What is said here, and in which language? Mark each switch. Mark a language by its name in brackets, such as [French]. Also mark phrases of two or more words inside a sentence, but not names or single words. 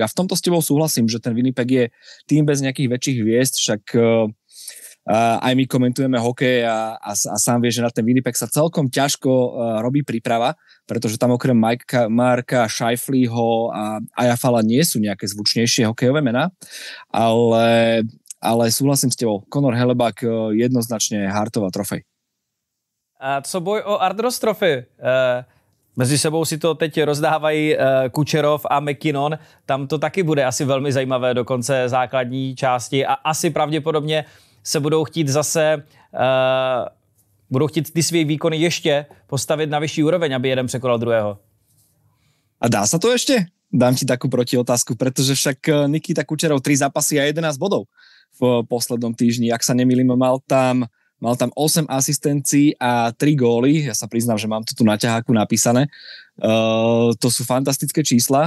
[Slovak] A v tomto s tebou súhlasím, že ten Winnipeg je tým bez nejakých väčších hviezd, však aj my komentujeme hokej a sám vie, že na ten Winnipeg sa celkom ťažko robí príprava, pretože tam okrem Marka Scheifeleho a Ajafala nie sú nejaké zvučnejšie hokejové mená, ale ale súhlasím s tebou. Conor Hellebuyck jednoznačne Hartová trofej. [Czech] A co boj o Ardross Trophy? Mezi sebou si to teď rozdávají Kučerov a McKinnon. Tam to taky bude asi velmi zajímavé do konce základní části a asi pravděpodobně se budou chtít zase budou chtít ty svý výkony ještě postavit na vyšší úroveň, aby jeden překonal druhého. [Slovak] A dá sa to ešte? Dám ti takú protiotázku, pretože však Nikita Kučerov 3 zápasy a 11 bodov v poslednom týždni. Ak sa nemýlim, mal tam 8 asistencií a 3 góly. Ja sa priznám, že mám to tu na ťaháku napísané. To sú fantastické čísla.